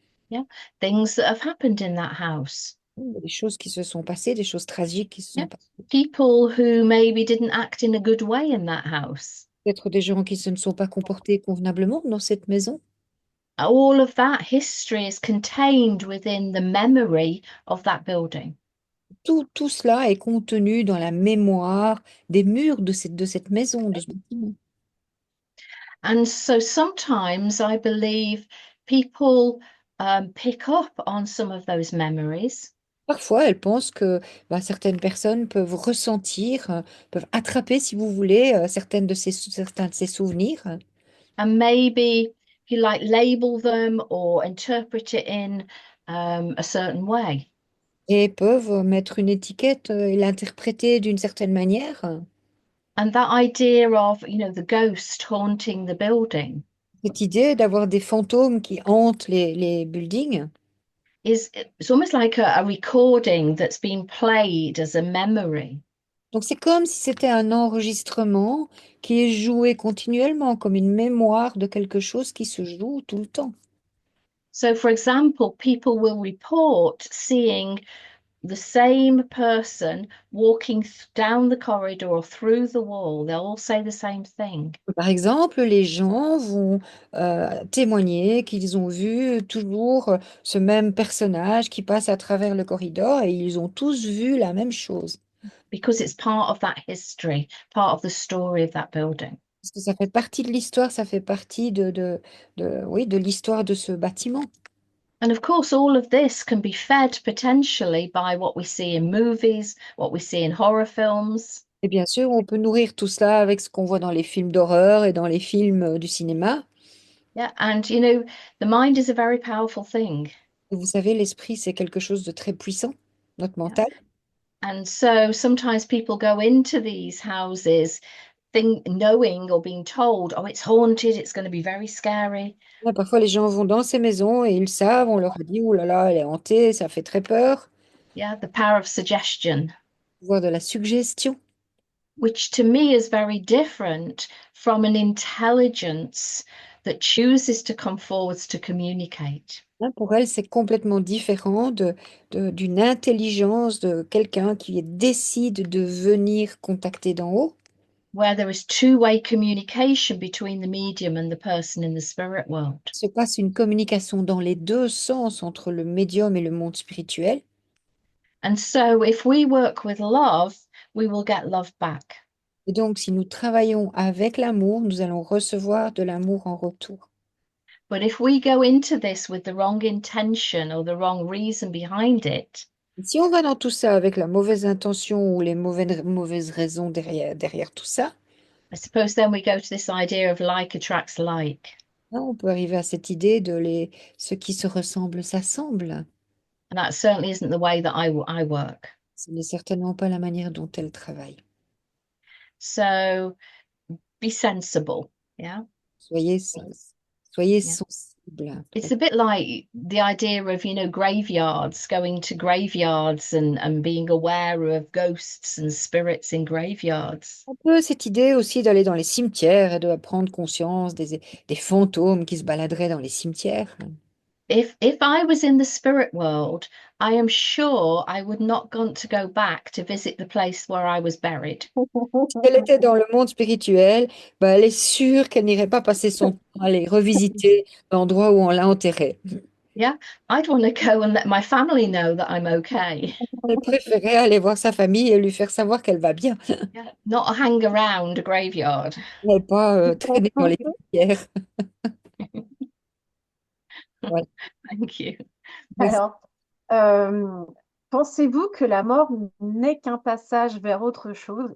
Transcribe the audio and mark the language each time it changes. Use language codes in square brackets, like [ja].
[en] Yeah. Things that have happened in that house. [fr] Des choses qui se sont passées, des choses tragiques qui se [en] Yeah. [fr] sont passées. [en] People who maybe didn't act in a good way in that house. [fr] Peut-être des gens qui ne se sont pas comportés convenablement dans cette maison. [en] All of that history is contained within the memory of that building. [fr] Tout cela est contenu dans la mémoire des murs de cette maison, de ce bâtiment. [en] And so sometimes I believe people pick up on some of those memories. [fr] Parfois, elles pensent que certaines personnes peuvent ressentir, peuvent attraper, si vous voulez, certains de ces souvenirs [en] And maybe, if you like, label them or interpret it in a certain way. [fr] et peuvent mettre une étiquette et l'interpréter d'une certaine manière. [en] And that idea of, the ghost haunting the building [fr] Cette idée d'avoir des fantômes qui hantent les buildings, [en] it's almost like a recording that's been played as a memory. [fr] donc c'est comme si c'était un enregistrement qui est joué continuellement, comme une mémoire de quelque chose qui se joue tout le temps. [en] So, for example, people will report seeing the same person walking down the corridor or through the wall. They'll all say the same thing. [fr] Par exemple, les gens vont témoigner qu'ils ont vu toujours ce même personnage qui passe à travers le corridor et ils ont tous vu la même chose. [en] Because it's part of that history, part of the story of that building. [fr] Parce que ça fait partie de l'histoire, ça fait partie oui, de l'histoire de ce bâtiment. [en] And of course, all of this can be fed potentially by what we see in movies, what we see in horror films. [fr] Et bien sûr, on peut nourrir tout cela avec ce qu'on voit dans les films d'horreur et dans les films du cinéma. [en] Yeah, and the mind is a very powerful thing. [fr] Et vous savez, l'esprit, c'est quelque chose de très puissant, notre [en] Yeah. [fr] mental. [en] And so sometimes people go into these houses knowing or being told, oh, it's haunted, it's going to be very scary. [fr] Là, parfois, les gens vont dans ces maisons et ils savent, on leur a dit, oh là là, elle est hantée, ça fait très peur. [en] Yeah, the power of suggestion, [fr] Voir de la suggestion. [en] which to me is very different from an intelligence that chooses to come forwards to communicate. [fr] Hein, pour elle, c'est complètement différent d'une intelligence de quelqu'un qui décide de venir contacter d'en haut. [en] Where there is two-way communication between the medium and the person in the spirit world. [fr] Il se passe une communication dans les deux sens entre le médium et le monde spirituel. [en] And so if we work with love, we will get love back. [fr] Et donc, si nous travaillons avec l'amour, nous allons recevoir de l'amour en retour. [en] But if we go into this with the wrong intention or the wrong reason behind it, [fr] Si on va dans tout ça avec la mauvaise intention ou les mauvaises raisons derrière tout ça, [en] I suppose then we go to this idea of like attracts like. [fr] hein, on peut arriver à cette idée de ce qui se ressemble s'assemble. [en] And that certainly isn't the way that I work. [fr] Ce n'est certainement pas la manière dont elle travaille. [en] So be sensible. Yeah. [fr] Soyez, soyez [en] Yeah. [fr] sensible. [en] It's a bit like the idea of, graveyards, going to graveyards and being aware of ghosts and spirits in graveyards. [fr] Un peu cette idée aussi d'aller dans les cimetières et de prendre conscience des fantômes qui se baladeraient dans les cimetières. [en] If I was in the spirit world, I am sure I would not want to go back to visit the place where I was buried. [fr] Si elle était dans le monde spirituel, bah, elle est sûre qu'elle n'irait pas passer son temps à aller revisiter l'endroit où on l'a enterrée. [en] Yeah, I'd want to go and let my family know that I'm okay. [fr] Elle préférait aller voir sa famille et lui faire savoir qu'elle va bien, [en] Yeah, not hang around a graveyard. [fr] et pas traîner dans les cimetières. Voilà. [en] Thank you. [fr] Merci. Alors, pensez-vous que la mort n'est qu'un passage vers autre chose?